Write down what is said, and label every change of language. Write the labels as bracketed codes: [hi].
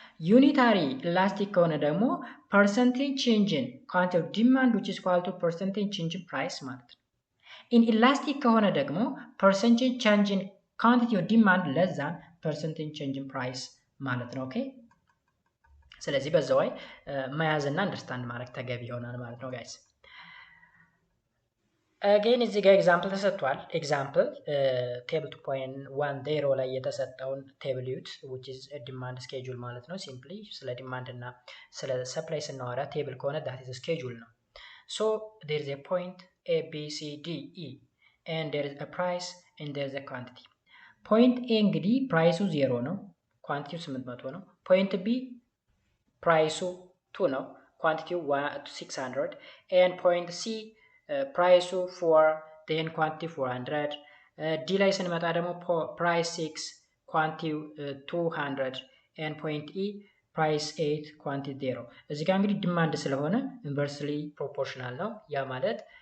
[am] ዩኒታሪ ኢላስቲክ ከሆነ ደግሞ ፐርሰንቴጅ ቼንጅ ኢን ኳንቲቲ ኦፍ ዲማንድ [en] which is equal to [am] ፐርሰንቴጅ ቼንጅ ኢን ፕራይስ ማለት ነው። ኢንኢላስቲክ ከሆነ ደግሞ ፐርሰንቴጅ ቼንጅ ኢን ኳንቲቲ ኦፍ ዲማንድ [en] less than [am] ፐርሰንቴጅ ቼንጅ ኢን ፕራይስ ማለት ነው። ኦኬ። ስለዚህ በዛው ላይ መያዝና አንደርስታንድ ማድረግ ተገቢ ይሆናል ማለት ነው ጋይስ። again እዚህ ጋር ኤግዛምፕል ተሰጥቷል። ኤግዛምፕል ቴብል 2.10 ላይ የተሰጠውን ቴብል ዩት [en] which is a demand schedule [am] ማለት ነው። ሲምፕሊ ስለ ዲማንድ እና ስለ ሰፕላይ ስናወራ ቴብል ከሆነ [en] that is a schedule [am] ነው። [en] so there is a point A B C D E and there is a price and there is a quantity. [am] point A እንግዲህ ፕራይሱ 0 ነው፣ ኳንቲቲው 800 ነው። point B ፕራይሱ 2 ነው፣ ኳንቲቲው 600 and point C ፕራይሱ 4 then quantity 400 ዲ ላይ ስንመጣ ደግሞ ፕራይስ 6 ኳንቲቲው 200 and point E ፕራይስ 8 ኳንቲቲ 0። እዚህ ጋር እንግዲህ ዲማንድ ስለሆነ ኢንቨርስሊ ፕሮፖርሽናል ነው። ያ ማለት